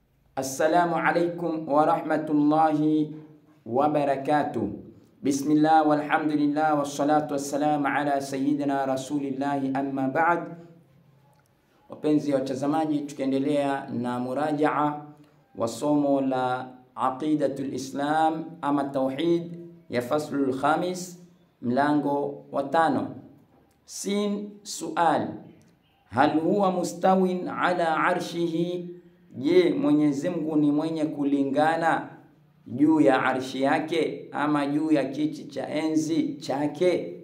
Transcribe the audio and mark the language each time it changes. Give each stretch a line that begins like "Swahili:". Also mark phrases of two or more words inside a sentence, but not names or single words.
Arabic: السلام عليكم ورحمة الله وبركاته. بسم الله والحمد لله والصلاة والسلام على سيدنا رسول الله أما بعد.
Swahili: Wapenzi watazamaji, tukiendelea na murajaa wa somo la
Arabic: عقيدة الإسلام
Swahili: ama tauhid ya
Arabic: الفصل الخامس,
Swahili: mlango wa 5.
Arabic: س سؤال، هل هو مستو على عرشه,
Swahili: je, Mwenyezi Mungu ni mwenye kulingana juu ya arshi yake ama juu ya kiti cha enzi chake?